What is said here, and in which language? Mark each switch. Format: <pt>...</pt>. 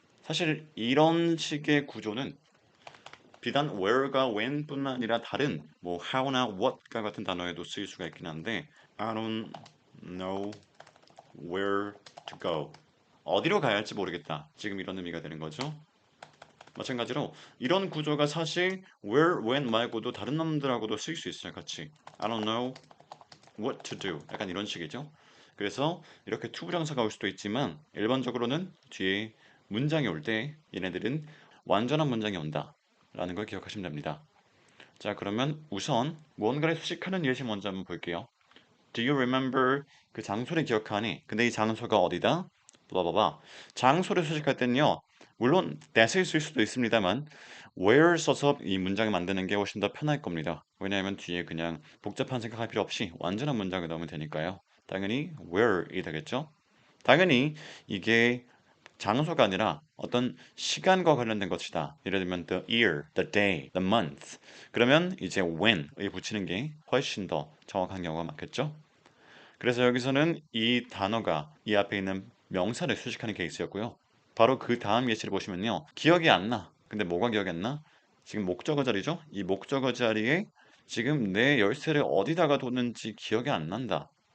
<ko>사실 이런 식의 구조는 비단 where가 when뿐만 아니라 다른 뭐 how나 what과 같은 단어에도 쓰일 수가 있긴 한데</ko> <en>I don't know where to go.</en> <ko>어디로 가야 할지 모르겠다. 지금 이런 의미가 되는 거죠. 마찬가지로 이런 구조가 사실 where, when 말고도 다른 놈들하고도 쓰일 수 있어요. 같이</ko> <en>I don't know what to do.</en> <ko>약간 이런 식이죠. 그래서 이렇게 투부정사가 올 수도 있지만 일반적으로는 뒤에 문장이 올 때 얘네들은 완전한 문장이 온다 라는 걸 기억하시면 됩니다. 자, 그러면 우선 무언가를 수식하는 예시 먼저 한번 볼게요.</ko> <en>Do you remember</en> <ko>그 장소를 기억하니? 근데 이 장소가 어디다? 블라블라. 장소를 수식할 때는요. 물론 that을 쓸 수도 있습니다만 where 써서 이 문장을 만드는 게 훨씬 더 편할 겁니다. 왜냐하면 뒤에 그냥 복잡한 생각할 필요 없이 완전한 문장을 넣으면 되니까요. 당연히 where이 되겠죠. 당연히 이게 장소가 아니라 어떤 시간과 관련된 것이다. 예를 들면</ko> <en>the year, the day, the month.</en> <ko>그러면 이제 when을 붙이는 게 훨씬 더 정확한 경우가 많겠죠. 그래서 여기서는 이 단어가 이 앞에 있는 명사를 수식하는 케이스였고요. 바로 그 다음 예시를 보시면요. 기억이 안 나. 근데 뭐가 기억이 안 나? 지금 목적어 자리죠? 이 목적어 자리에 지금 내 열쇠를 어디다가 뒀는지 기억이 안 난다.</ko>